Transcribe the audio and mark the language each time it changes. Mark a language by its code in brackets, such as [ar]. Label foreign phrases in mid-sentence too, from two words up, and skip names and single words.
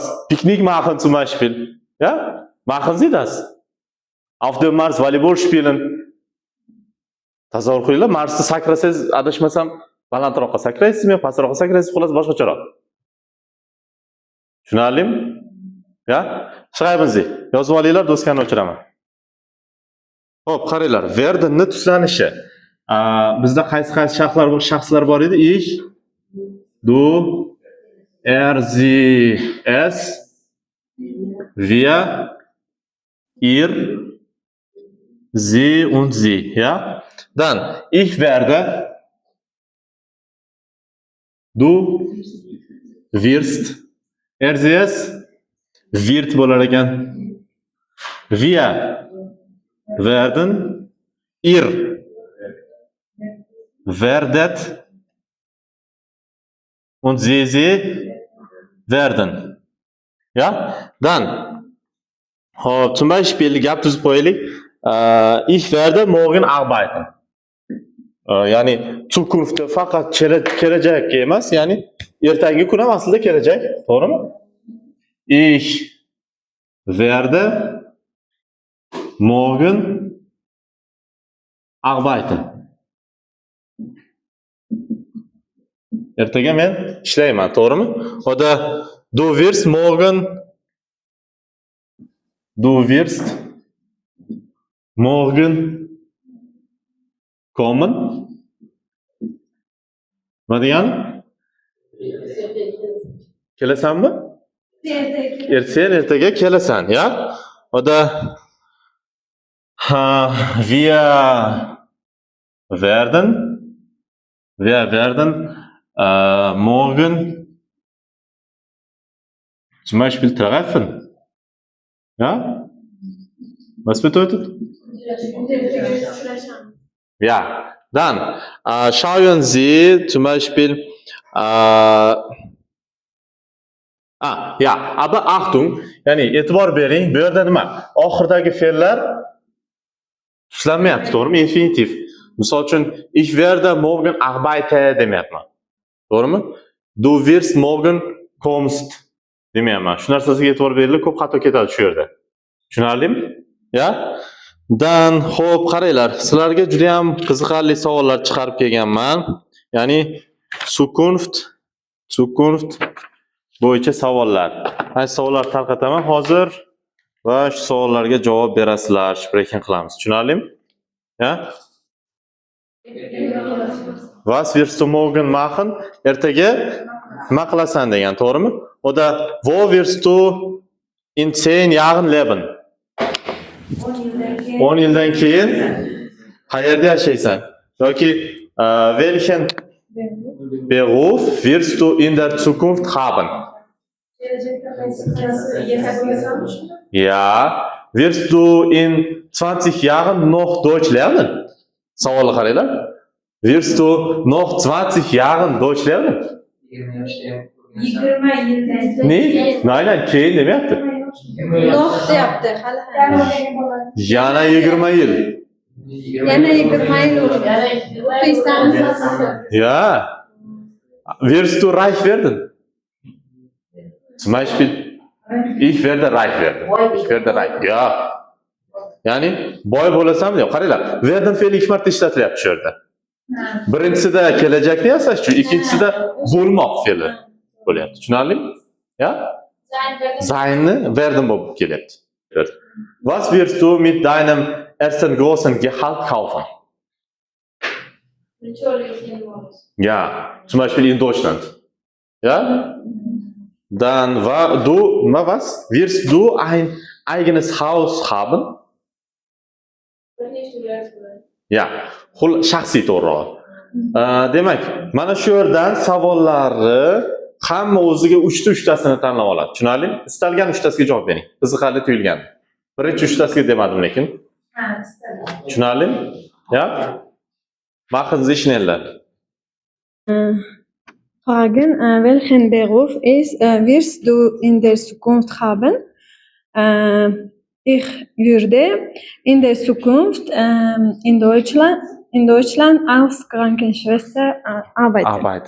[de] Picknick machen zum Beispiel. Ja? Machen Sie das? Auf dem Mars Volleyball spielen. [uz] Tasavvur qilinglar, Marsda sakrasangiz, adashmasam, balandroqqa sakraysizmi, pastroqqa sakraysiz, xullas boshqacharoq. Tushunarlimi? Ya? Chiqaymiz. Yozib olinglar, do'stlarni o'chiraman. Xo'p, qaranglar, Verdenni tuslanishi. Bizda qaysi shaxslar bor edi? [de] Ich, du, sie, es, wir, ihr, sie und sie, ja? Dann, ich werde, du wirst, sie, es, wird [uz] bo'lar ekan. [de] Wir werden, ihr werdet und sie werden. Ja? Dann, zum Beispiel, gab es ich werde morgen arbeiten. [uz] Yani Zukunftda faqat kelajak emas, yani ertangi kun ham aslida kelajak, to'g'rimi? [de] Ich werde morgen arbeiten. [uz] Ertaga men ishlayman, to'g'rimi? [de] Oda du wirst morgen kommen. [uz] Nima degani? Kelasanmi? Ertaga kelasan, ya? [de] Oda wir werden morgen zum Beispiel treffen. Ja? Was bedeutet? Ja, dann schauen Sie zum Beispiel, ja, aber Achtung, [uz] yani e'tibor bering, bu yerda nima? Oxirdagi fe'llar tushlanmayapti, to'g'rimi? Infinitiv. Misol uchun, [de] ich werde morgen arbeiten demayapman. [uz] To'g'rimi? [de] Du wirst morgen kommst demayapman. [uz] Shu narsasiga e'tibor beringlar, ko'p xato ketadi shu yerda. Tushunarlimi? Ya? Dan, xo'p, qaranglar. Sizlarga juda ham qiziqarli savollar chiqarib kelganman. Ya'ni Zukunft bo'yicha savollar. Mana savollar tarqataman hozir va shu savollarga javob berasizlar, sprechen qilamiz. Tushunarlimi? Ya? [de] Was wirst du morgen machen? [uz] Ertaga nima qilasan degan, to'g'rimi? [de] Oda wo wirst du in 10 Jahren leben? [uz] 10 yildan keyin qayerda yashaysan? [de] Yoki welchen Beruf wirst du in der Zukunft haben? Ja, wirst du in 20 Jahren noch Deutsch lernen? [uz] Savolga qaranglar. [de] Wirst du noch 20 Jahren Deutsch lernen? [uz] 20 yoshda 20 yildan Ne? Nein, keyin demayapti. Noh deyapti hali. Yana 20 yil. Yana 20 yil o'qiysan. [de] Ja. Wirst du reich werden? Zum Beispiel, ich werde reich werden. Ich werde reich. Ja. [uz] Ya'ni boy bo'lasam deb qaranglar. Werden fe'li 2 marta ishlatilyapti shu yerda. Birinchisida kelajakni yasash uchun, ikkinchisida bo'lmoq fe'li bo'lyapti. Tushunarlimi? Ya? [de] Seine werden [uz] bo'lib kelyapti. [de] Was wirst du mit deinem ersten großen Gehalt kaufen? Ja, zum Beispiel in Deutschland. Ja? Dann was? Wirst du ein eigenes Haus haben? Ja, [uz] shaxsiy to'g'rirog'i. Demak, mana shu yerdan savollarni hamma o'ziga 3tasini tanlab oladi. Tushunarlimi? Istalgan 3tasiga javob bering. Qiziqarli tuyulgan. Birinchi 3tasiga demadim lekin. Tushunarlimi? Ya? [de] Machen Sie schneller. Fragen, welchen Beruf wirst du in der Zukunft haben? Ich würde in der Zukunft in Deutschland als Krankenschwester arbeiten.